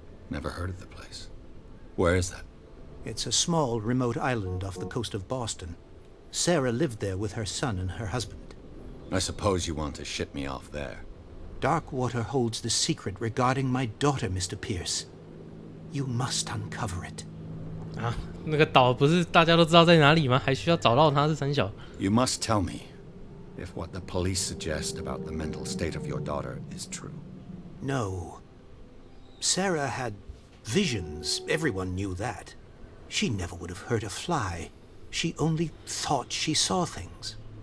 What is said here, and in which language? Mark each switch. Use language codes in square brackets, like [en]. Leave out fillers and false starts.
[en] Never heard of the place. Where is that? It's a small, remote island off the coast of Boston. Sarah lived there with her son and her husband. I suppose you want to ship me off there. Darkwater holds the secret regarding my daughter, Mr. Pierce. You must uncover it. [zh] 啊，那个岛不是大家都知道在哪里吗？还需要找到它是三小。 [en] You must tell me if what the police suggest about the mental state of your daughter is true. No. Sarah had visions. Everyone knew that. She never would have hurt a fly. She only thought she saw things.